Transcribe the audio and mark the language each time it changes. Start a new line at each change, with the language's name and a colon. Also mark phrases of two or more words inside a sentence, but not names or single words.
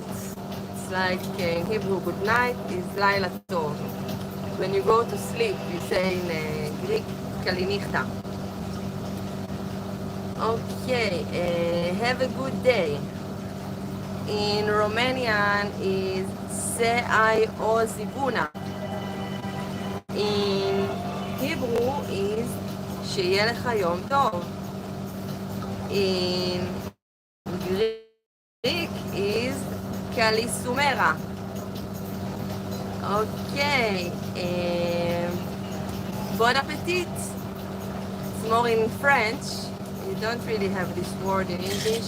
English: It's like in Hebrew, good night is
Hebrew: לילה טוב.
English: When you go to sleep, you say in Greek, kalinichta. Okay, have a good day. In Romanian is
Romanian: se ai o zi bună.
English: In Hebrew is
Hebrew: שיהיה לך יום טוב.
English: In Greek is Calisumera.
French: Okay. Bon appetit.
English: It's more in French. You don't really have this word in English.